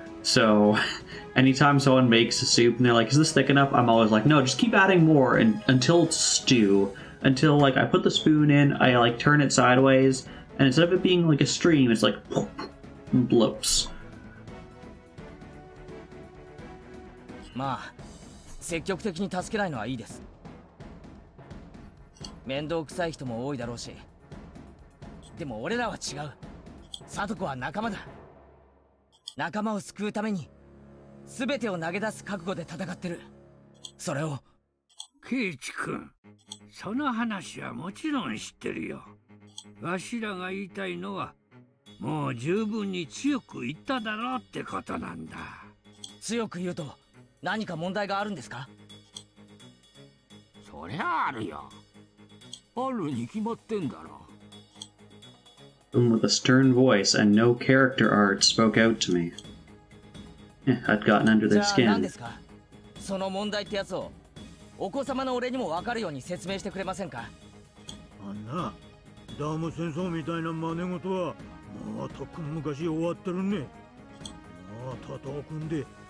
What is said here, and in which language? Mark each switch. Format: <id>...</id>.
<en>So anytime someone makes a soup and they're like, is this thick enough? I'm always like, no, just keep adding more until it's stew. Until, like, I put the spoon in, I, like, turn it sideways, and instead of it being like a stream, it's like blops.</en> <ja>積極的に助けないのはいいです。面倒くさい人も多いだろうし。でも俺らは違う。聡子は仲間だ。仲間を救うために全てを投げ出す覚悟で戦ってる。それを。 Keiichi-kun、その話はもちろん知ってるよ。わしらが言いたいのは、もう十分に強く言っただろうってことなんだ。強く言うと。何か問題があるんですか？そりゃあるよ。あるに決まってんだろ。</ja> <en>With a stern voice and no character art spoke out to me. I'd gotten under their skin.</en> <ja>何ですか？その問題ってやつをお子様の俺にも分かるように説明してくれませんか？あんなダム戦争みたいな真似事はもうとっくん昔終わってるね。もう徒党組んで。</ja>